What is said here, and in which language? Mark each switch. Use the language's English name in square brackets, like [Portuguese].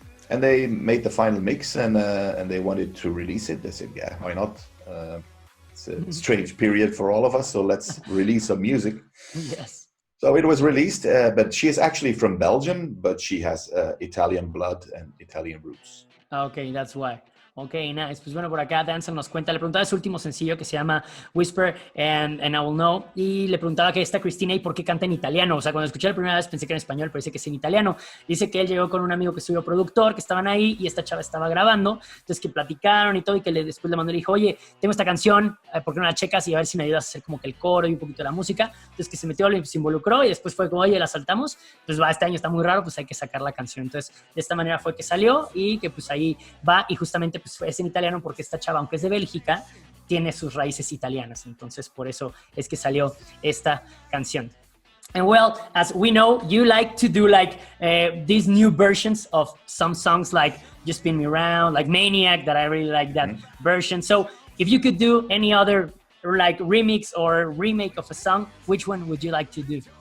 [English] And they made the final mix and they wanted to release it. They said, yeah, why not? It's a strange period for all of us, so let's release some music. Yes. So it was released, but she is actually from Belgium, but she has Italian blood and Italian roots. Okay, that's why. Ok, nice. [Spanish] Pues bueno, por acá Danzel nos cuenta, le preguntaba de su último sencillo que se llama Whisper and I Will Know, y le preguntaba que esta Cristina y por qué canta en italiano. O sea, cuando escuché la primera vez pensé que era en español, pero dice que es en italiano. Dice que él llegó con un amigo que estudió productor, que estaban ahí y esta chava estaba grabando, entonces que platicaron y todo, y que después le mandó y le dijo, oye, tengo esta canción, ¿por qué no la checas y a ver si me ayudas a hacer como que el coro y un poquito de la música? Entonces que se metió, se involucró y después fue como, oye, la saltamos, pues va, este año está muy raro, pues hay que sacar la canción. Entonces de esta manera fue que salió y que pues ahí va, y justamente pues es en italiano porque esta chava, aunque es de Bélgica, tiene sus raíces italianas, entonces por eso es que salió esta canción. [English] And well, as we know, you like to do like these new versions of some songs like Just Spin Me Around, like Maniac, that I really like that version. So if you could do any other like remix or remake of a song, which one would you like to do?